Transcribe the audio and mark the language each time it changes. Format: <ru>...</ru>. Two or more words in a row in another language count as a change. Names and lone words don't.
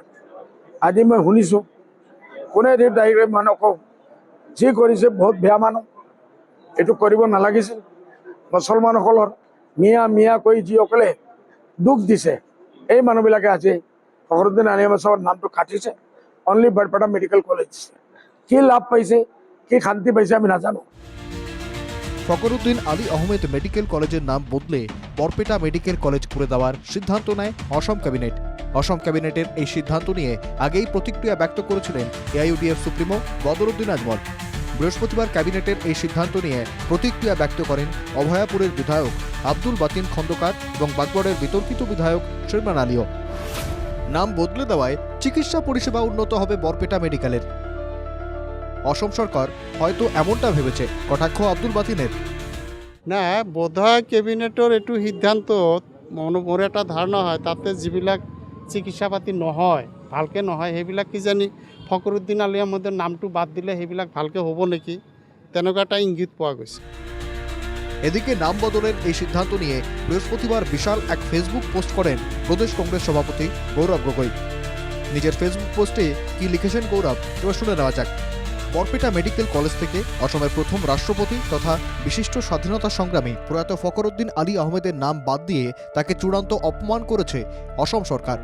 <as>আজি মই শুনিছোঁ কোনে ডাইৰেক্ট মানুহক যি কৰিছে বহুত বেয়া মানুহ, এইটো কৰিব নালাগিছিল। মুছলমানসকলৰ মিয়া মিয়া কৈ যিসকলে দুখ দিছে, এই মানুহবিলাকে আজি ফখৰুদ্দিন আলি আহমেদ চাহাবৰ নামটো কাটিছে, অনলি বৰপেটা মেডিকেল কলেজ দিছে। কি লাভ পাইছে, কি শান্তি পাইছে আমি নাজানো।</as> <bn>ফখরুদ্দিন আলী আহমেদ মেডিকেল কলেজের নাম বদলে বরপেটা মেডিকেল কলেজ করে দেওয়ার সিদ্ধান্ত নেয় অসম ক্যাবিনেট। অসম ক্যাবিনেটের এই সিদ্ধান্ত নিয়ে আগেই প্রতিক্রিয়া ব্যক্ত করেছিলেন AIUDF সুপ্রিমো বদরুদ্দিন আজমল। বৃহস্পতিবার ক্যাবিনেটের এই সিদ্ধান্ত নিয়ে প্রতিক্রিয়া ব্যক্ত করেন অভয়াপুরের বিধায়ক আব্দুল বাতিন খন্দকার এবং বাগবড়ের বিতর্কিত বিধায়ক শিরমান আলীও। নাম বদলে দেওয়ায় চিকিৎসা পরিষেবা উন্নত হবে বরপেটা মেডিকেলের। অসম সরকার হয়তো এমনটা ভেবেছে, কটাক্ষ আব্দুল বাতিনের।</bn> <as>না, বোধহয় কেবিনেটৰ এইটো সিদ্ধান্ত মোৰ এটা ধাৰণা হয়, তাতে যিবিলাক চিকিৎসা পাতি নহয়, ভালকৈ নহয়, সেইবিলাক কিজানি ফখৰুদ্দিন আলি আহমেদৰ নামটো বাদ দিলে সেইবিলাক ভালকৈ হ'ব নেকি, তেনেকুৱা এটা ইংগিত পোৱা গৈছে।</as> <bn>এদিকে নাম বদলের এই সিদ্ধান্ত নিয়ে বৃহস্পতিবার বিশাল এক ফেসবুক পোস্ট করেন প্রদেশ কংগ্রেস সভাপতি গৌরব গগৈ। নিজের ফেসবুক পোস্টে কি লিখেছেন গৌরব, এবার শুনে নেওয়া যাক। বরপেটা মেডিকেল কলেজ থেকে অসমের প্রথম রাষ্ট্রপতি তথা বিশিষ্ট স্বাধীনতা সংগ্রামী প্রয়াত ফখরুদ্দিন আলী আহমেদের নাম বাদ দিয়ে তাকে চূড়ান্ত অপমান করেছে অসম সরকার।</bn>